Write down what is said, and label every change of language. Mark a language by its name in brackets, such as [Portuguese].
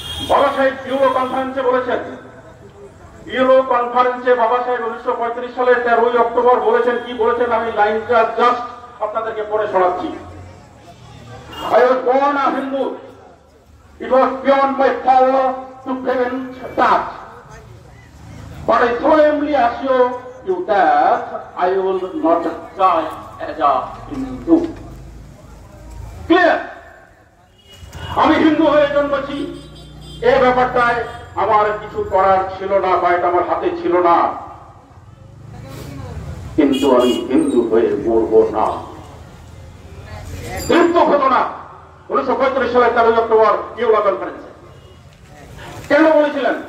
[Bangla] বাবা সাহেব ইউরো কনফারেন্সে বলেছেন, ইউরো কনফারেন্সে বাবা সাহেব 1935 সালের 13 অক্টোবর বলেছেন, কি বলেছেন আমি লাইনটা জাস্ট আপনাদেরকে পড়ে শোনাচ্ছি। [English] I was born a Hindu. It was beyond my power to prevent that. But I solemnly assure you that I will not die as a Hindu. Clear? [Bangla] আমি হিন্দু হয়ে জন্মেছি, এ ব্যাপারটায় আমার কিছু করার ছিল না বা এটা আমার হাতে ছিল না, কিন্তু আমি হিন্দু হয়ে মরবো না। হিন্দু হতো না 1935 সালের 13 অক্টোবর ইউরো কনফারেন্সে। কেন বলেছিলেন?